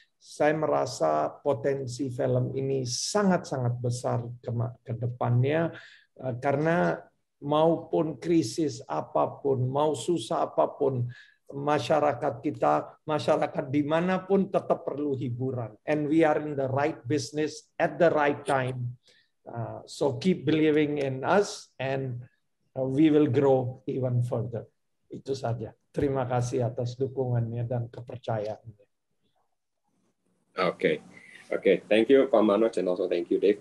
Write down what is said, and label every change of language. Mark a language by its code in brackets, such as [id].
[id] Saya merasa potensi film ini sangat-sangat besar ke depannya, karena maupun krisis apapun, mau susah apapun, masyarakat kita, masyarakat dimanapun tetap perlu hiburan. [en] And we are in the right business at the right time. So keep believing in us and we will grow even further. [id] Itu saja. Terima kasih atas dukungannya dan kepercayaannya. [en] Okay. Thank you, Pak Manoj, and also thank you, Dave.